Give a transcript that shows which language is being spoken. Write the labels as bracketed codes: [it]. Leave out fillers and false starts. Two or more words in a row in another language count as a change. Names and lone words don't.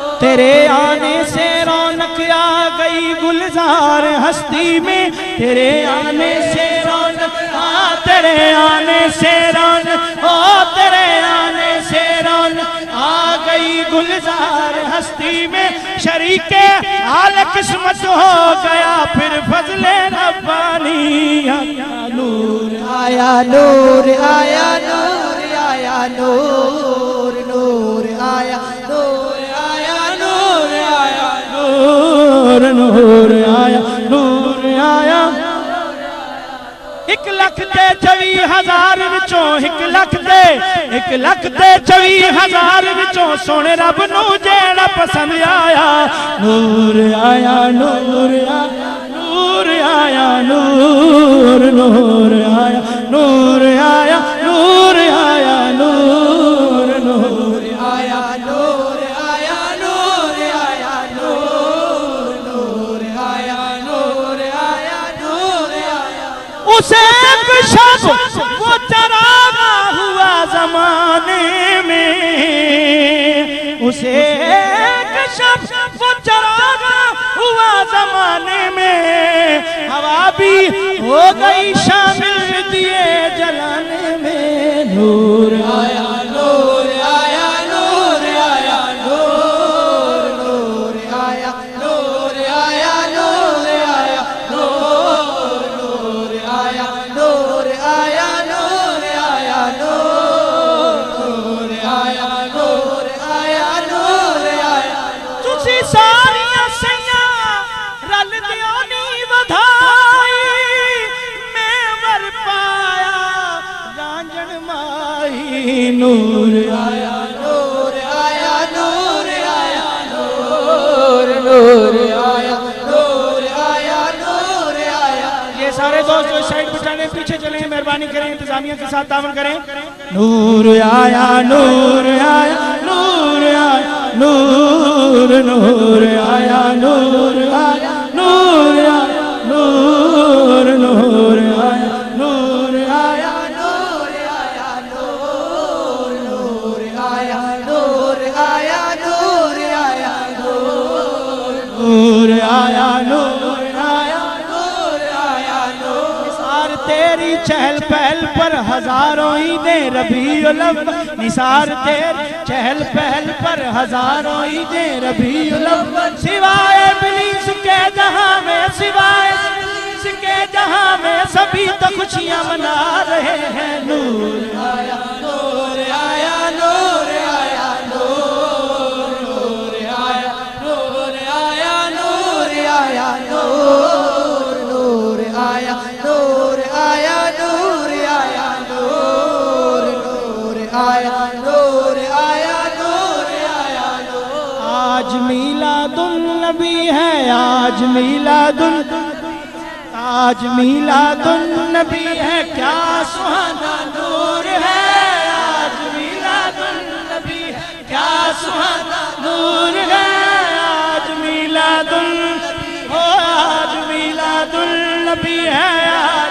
[ur] تیرے آنے سے رونق آ گئی گلزار ہستی میں، تیرے آنے سے رونق تیرے آنے سے رونق تیرے آنے سے رونق آ گئی گلزار ہستی میں، شریک حال قسمت ہو گیا پھر فضل ربانی، آیا نور آیا نور آیا نور آیا نور نور آیا نور آیا نور آیا نور نور آیا نور آیا، [pa] 1,24,000 وچوں 1,24,000 وچوں سونے رب نو جیڑا پسند آیا، [ur] نور آیا نور آیا نور آیا نور نور آیا نور آیا نور آیا نور نور آیا نور آیا نور آیا نور نور آیا نور آیا نور آیا، اسے ایک شب وہ چراغا ہوا زمانے میں، اسے ایک شب وہ چراغا ہوا زمانے میں، ہوا بھی ہو گئی شامل دیے جلانے میں، نور آیا نور آیا نور آیا نور نور آیا نور آیا نور آیا نور نور آیا نور آیا نور آیا نور آیا نور آیا نور آیا، [pa] تسی ساریاں سیاں رل دیونی ودھائی، میں ور پایا رانجن مائی، [ur] نور آیا نور آیا نور آیا نور نور آیا نور آیا نور آیا، یہ سارے دوست جو سائیڈ بچانے پیچھے چلیں، مہربانی کریں، انتظامیہ کے ساتھ تعاون کریں، نور آیا نور آیا نور آیا نور نور آیا نور آیا نور آیا نور نور آیا نور آیا نور آیا نور نور آیا نور آیا نور آیا نور آیا نور آیا نور آیا نور، نثار تیری چہل پہل پر ہزاروں عیدیں ربیع الاول، نثار تیری چہل پہل پر ہزاروں عیدیں ربیع الاول، سوائے ابلیس کے جہاں میں سوائے ابلیس کے جہاں میں سبھی تو خوشیاں منا رہے ہیں، نور آیا نور آیا نور آیا نور نور آیا نور آیا نور آیا نور نور آیا نور آیا نور آیا نور نور آیا نور آیا نور آیا نور، آج میلاد النبی ہے، آج میلاد آج میلاد النبی ہے، کیا سہانا نور ہے، آج میلاد النبی ہے، کیا سہانا نور ہے، آج میلاد النبی ہو، آج میلاد النبی ہے، آج